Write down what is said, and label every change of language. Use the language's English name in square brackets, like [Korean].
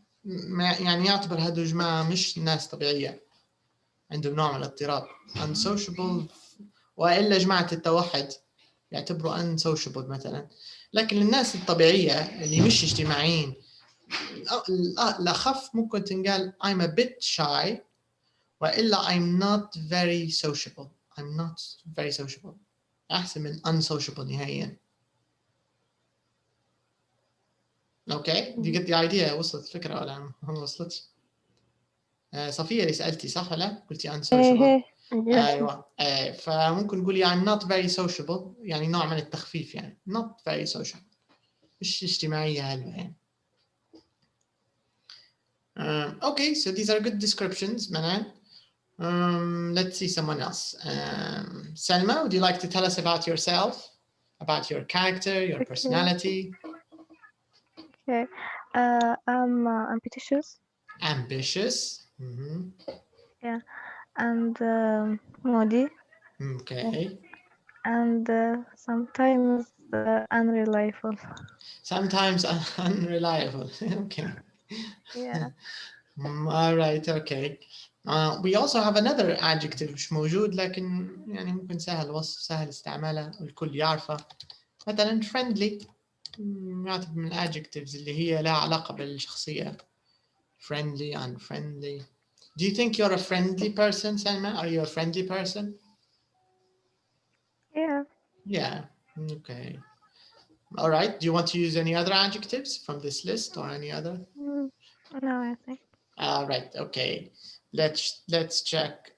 [Arabic] يعني يعتبر هذو جماعة مش ناس طبيعية, عندهم نوع من الاضطراب unsociable. وإلا جماعة التوحد يعتبروا unsociable مثلا. لكن الناس الطبيعية اللي مش اجتماعيين الأخف ممكن تنقال [English] I'm a bit shy, [Arabic] وإلا [English] I'm not very sociable. I'm not very sociable [Arabic] أحسن من unsociable نهائيا. [English] Okay, do you get the idea? [Arabic] وصلت الفكرة ولا ما وصلتش؟ صفية اللي سألتي صح ولا؟ قلتي unsociable. أيوة. فممكن نقولي [English] I'm not very sociable, [Arabic] يعني نوع من التخفيف يعني [English] not very sociable, [Arabic] مش اجتماعية هلبة يعني. [English] Okay, so these are good descriptions, Manan. Let's see someone else. Selma, would you like to tell us about yourself, about your character, your personality? Okay. I'm ambitious. Ambitious. Mm-hmm. And moody, Okay. and sometimes unreliable. Sometimes unreliable. Okay. Yeah. All right. Okay. We also have another adjective [Arabic] مش موجود لكن يعني ممكن سهل وصف سهل استعماله والكل يعرفه. مثلا friendly يعتبر من adjectives اللي هي لها علاقة بالشخصية. [English] Friendly, unfriendly. Do you think you're a friendly person, Salma? Are you a friendly person? Yeah. Yeah. Okay. All right. Do you want to use any other adjectives from this list or any other? No, I think. All right. Okay. Let's check.